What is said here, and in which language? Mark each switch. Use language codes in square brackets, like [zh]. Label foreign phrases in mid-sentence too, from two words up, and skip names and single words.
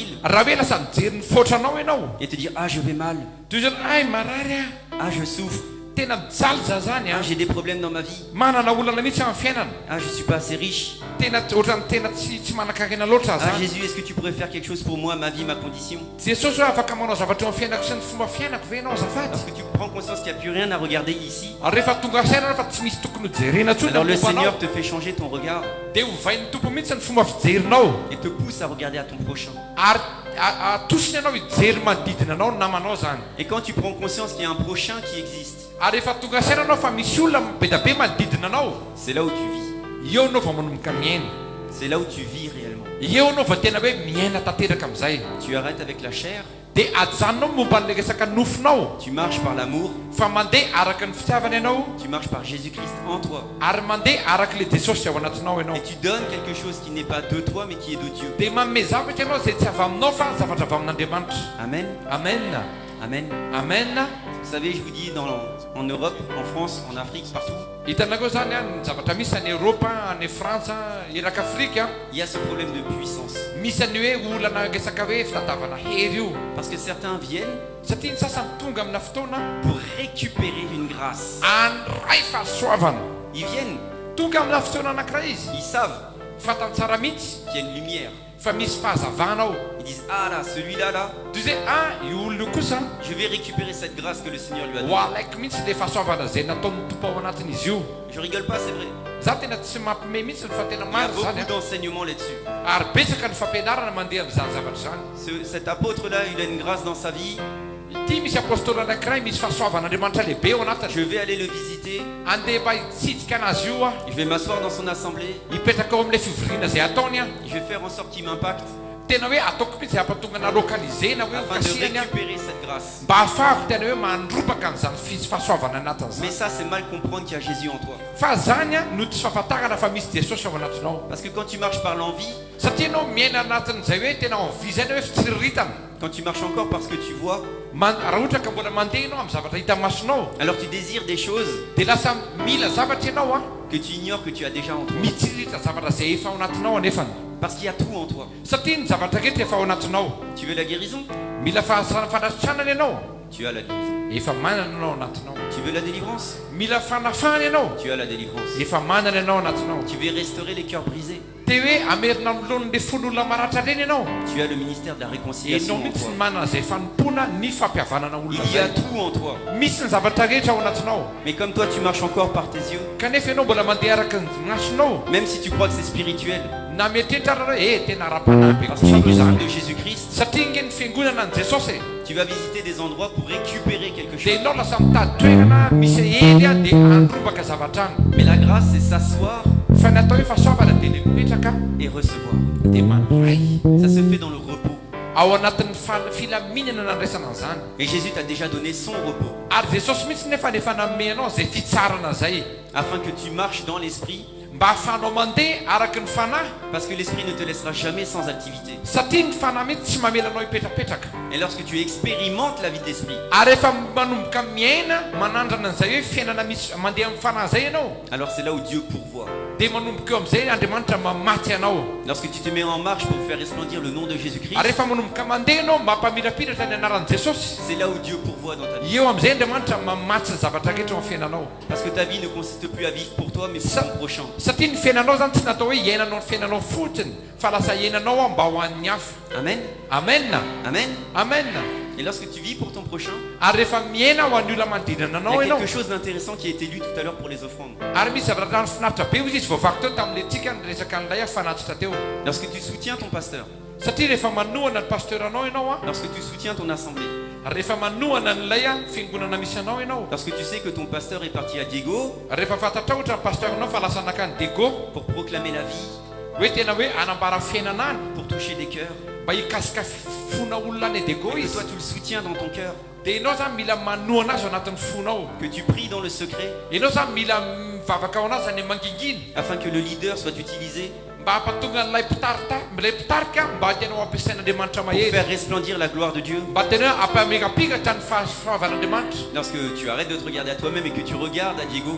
[mg] raha hoe lasa mijery ny fotranao ianao [fr] et te dire ah je vais mal, [mg] toy zany ay marary a [fr] ah je souffre, [mg] tena mijalja zany ah a [fr] j'ai des problèmes dans ma vie, [mg] manana olana mihitsy amin'ny fiainana [fr] ah je suis pas assez riche, [mg] tena ohatrany tena tsy manan-karena loatra ah zany [fr] Jésus est-ce que tu pourrais faire quelque chose pour moi, ma vie, ma condition? [mg] jesosy hoe afaka manao zavatra eo amin'ny fiainako sy ny fomba fiainako ve ianao azafady [fr] Lorsque tu prends conscience qu'il n'y a plus rien à regarder ici, [mg] ary rehefa tonga saina fa tsy misy tokony hojerena tsony [fr] alors le [mg] mombanao [fr] Seigneur te fait changer ton regard [mg] dia hovain'ny tompo mihitsy ny fomba fijerinao [fr] et te pousse à regarder à ton prochain. [mg] ary atosiny ianao hijery manodidina anao ny namanao zany [fr] Et quand tu prends conscience qu'il y a un prochain qui existe, [mg] ary rehefa tonga saina anao fa misy olona be da be manodidina anao [fr] c'est là où tu vis. [mg] eo anao va manomboka miaina [fr] C'est là où tu vis réellement. [mg] eo anao va tena hoe miaina tanteraka amin'izay [fr] Tu arrêtes avec la chair, [mg] dia ajanonao momba n'le resaka nofonao [fr] tu marches par l'amour, [mg] fa mandeha araka ny fitiavana ianao [fr] tu marches par Jésus-Christ en toi. [mg] ary mandeha araka le jesosy ao anatinao ianao [fr] Et tu donnes quelque chose qui n'est pas de toi mais qui est de Dieu. [mg] dia manome zavatra ianao zay tsy avy aminao fa zavatra avy amin'Andriamanitra [fr] Amen. [mg] amen [fr] Amen. [mg] amen [fr] Vous savez, je vous dis, en Europe, en France, en Afrique, partout, [mg] hitanakao zany a ny zavatra misy any Eropa any Frantsa iraka Afrika [fr] il y a ce problème de puissance. [mg] misy any hoe olana resaka hoe fitadiavana hery io [fr] Parce que certains viennent [mg] satria ny sasany tonga amina fotoana [fr] pour récupérer une grâce. [mg] andray fahasoavana [fr] Ils viennent, [mg] tonga amina fotoana anankiray izy [fr] ils savent [mg] fatany tsara mihitsy [fr] qu'il y a une lumière. [mg] fa misy fahazavana ao [fr] Ils disent, ah là, celui-là, là, [mg] toy zay io olona io kosa [fr] je vais récupérer cette grâce que le Seigneur lui a [mg] ho [fr] donnée. [mg] alaiky mihitsy le fahasoavana zay nataon'ny tompo ao anatin'izy io [fr] Je rigole pas, c'est vrai. [mg] za tena tsy mampime mihitsy ny fa tena [fr] Il y a [mg] maro zany [fr] beaucoup d'enseignements là-dessus. [mg] ary betsaka ny fampianarana mandeha amin'izany zavatra zany [fr] Cet apôtre-là, il a une grâce dans sa vie. [mg] ity misy apôstôly anankiray misy fahasoavan'Andriamanitra lehibe ao anatiny [fr] Je vais aller le visiter. [mg] andeha mba hitsitsika anazy io a [fr] Je vais m'asseoir dans son assemblée. [mg] hipetraka ao amin'ilay fivoriana zay ataony a [fr] Je vais faire en sorte qu'il m'impacte. [mg] tena hoe ataoko mihitsy ampatonga na lokalizena hoe [fr] afin de [mg] hokasiany a [fr] récupérer cette grâce. [mg] mba ahafahako tena hoe mandropaka an'izany fahasoavana anatin'izany [fr] Mais ça, c'est mal comprendre qu'il y a Jésus en toi. [mg] fa zany a no tsy fahafantarana fa misy jesosy ao anatinao [fr] Parce que quand tu marches par l'envie, [mg] satria anao miaina anatin'izay hoe tena envie zany hoe fitsiriritana [fr] quand tu marches encore parce que tu vois, [mg] raha ohatra ka mbola mandeha ianao amin'ny zavatra hita masonao [fr] alors tu désires des choses [mg] dia lasa mila zavatra ianao a [fr] que tu ignores que tu as déjà en toi. [mg] mitsiritra zavatra zay efa ao anatinao anefany [fr] Parce qu'il y a tout en toi. [mg] satria ny zavatra rehetra efa ao anatinao [fr] Tu veux la guérison? [mg] mila fanasitranana ianao [fr] Tu as la guérison. [mg] efa manana ianao anatinao [fr] Tu veux la délivrance? [mg] mila fanafahana ianao [fr] Tu as la délivrance. [mg] efa manana ianao anatinao [fr] Tu veux restaurer les cœurs brisés? [mg] dia hoe amerina milon'le fon'olona maratra reny ianao [fr] Tu as le ministère de la réconciliation [mg] enao [fr] en [mg] mihitsy [fr] toi. [mg] ny manana zay fanompona ny fampihavanana olona [fr] Il y a [mg] zay [fr] tout en toi. [mg] misy ny zavatra rehetra ao anatinao [fr] Mais comme toi, tu marches encore par tes yeux, [mg] kanefa ianao mbola mandeha araka ny masonao [fr] même si tu crois que c'est spirituel, [mg] na mietrehitra hoe tena ara-panahy be [fr] parce que tu es [mg] koa [fr] le [mg] zany [fr] sang de Jésus-Christ, [mg] satria nge ny fiangonana ny jesosy [fr] tu vas visiter des endroits pour récupérer quelque [mg] dia [fr] chose. [mg] ianao lasa mitady toerana misy ely a dia androbaka zavatra any [fr] Mais la grâce, c'est s'asseoir [mg] fa ny atao hoe fahasoavana dia le mipetraka [fr] et recevoir. [mg] dia mandray [fr] Ça se fait dans le repos. [mg] ao anatin'ny filaminana nandraisana an'izany [fr] Et Jésus t'a déjà donné son repos, [mg] ary jesosy mihitsy nefa nefa nanome anao zay fitsarana zay [fr] afin que tu marches dans l'esprit, [mg] mba hahafahanao mandeha araky ny fanahy [fr] parce que l'esprit ne te laissera jamais sans activité. [mg] satria ny fanahy mihitsy tsy mamelanao hipetrapetraka [fr] Et lorsque tu expérimentes la vie d'esprit, [mg] ary rehefa manomboka miaina manandrana an'izay hoe fiainana misy mandeha amin'ny fanahy zay ianao [fr] alors c'est là où Dieu pourvoit. [mg] dia manomboka eo amin'izay andriamanitra mamaty anao [fr] Lorsque tu te mets en marche pour faire resplendir le nom de Jésus-Christ, [mg] ary rehefa manomboka mandeha ianao mampamirapitratra ny anaran'i jesosy [fr] c'est là où Dieu pourvoit dans ta vie. [mg] eo amin'izay andriamanitra mamaty ny zavatra rehetra ao amin'ny fiainanao [fr] Parce que ta vie ne consiste plus à vivre pour toi, mais pour ton prochain. [mg] satria ny fiainanao zany tsy natao hoe iainanao ny fiainanao fotsiny fa lasa iainanao a mba ho an'ny hafa [fr] Amen. [mg] amenna [fr] Amen. [mg] amenna [fr] Et lorsque tu vis pour ton prochain, [mg] ary rehefa miaina ho an'ny olona manodinana [fr] il [mg] anao [fr] y a [mg] ianao [fr] quelque chose d'intéressant qui a été lu tout à l'heure pour les offrandes. [mg] ary misy zavatra finaritra be izy voavaky teo tamin'le tsika ny resaka n'ilay fanatitra teo [fr] Lorsque tu soutiens ton pasteur, [mg] satria rehefa manohana ny pasteuranao ianao a [fr] lorsque tu soutiens ton assemblée, [mg] rehefa manohana n'ilay a fiangonana misy anao ianao [fr] lorsque tu sais que ton pasteur est parti à Diego [mg] rehefa fantatra ohatra ny pasteuranao fa lasa nakany dego [fr] pour proclamer la vie, [mg] hoe tena hoe anambara fiainana any [fr] pour toucher des cœurs, [mg] mba hikasika fona olona any dego [fr] et que [mg] izy [fr] toi tu le soutiens dans ton cœur, [mg] dia ianao zany mila manohana azy ao anatin'ny fonao [fr] que tu pries dans le secret, [mg] ianao zany mila mivavaka ao anazy any manginginy [fr] afin que le leader soit utilisé [mg] mba hampatonga n'ilay ilay mpitarika mba tianao ampiasain'andriamanitra [fr] pour [mg] mahery [fr] faire resplendir la gloire de Dieu. [mg] mba tena hampamegapigatra ny fahasoavan'andriamanitra [fr] Lorsque tu arrêtes de te regarder à toi-même et que tu regardes à Diego,